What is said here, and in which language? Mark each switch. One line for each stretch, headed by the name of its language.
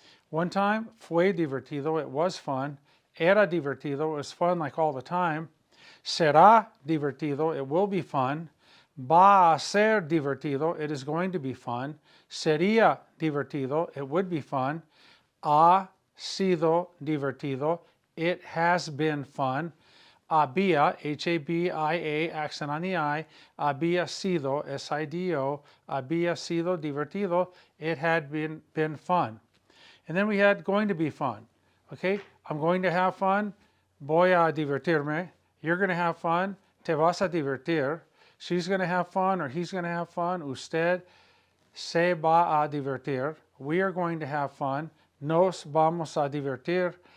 English: One time,
Spanish: fue divertido,
English: it was fun.
Spanish: Era divertido,
English: it was fun like all the time.
Spanish: Será divertido,
English: it will be fun.
Spanish: Va a ser divertido,
English: it is going to be fun.
Spanish: Sería divertido,
English: it would be fun.
Spanish: Ha sido divertido,
English: it has been fun.
Spanish: Había, H-A-B-I-A,
English: accent on the I,
Spanish: había sido, S-I-D-O, había sido divertido, it had been fun.
English: And then we had going to be fun. Okay, I'm going to have fun,
Spanish: voy a divertirme.
English: You're going to have fun,
Spanish: te vas a divertir.
English: She's going to have fun or he's going to have fun,
Spanish: usted se va a divertir.
English: We are going to have fun,
Spanish: nos vamos a divertir.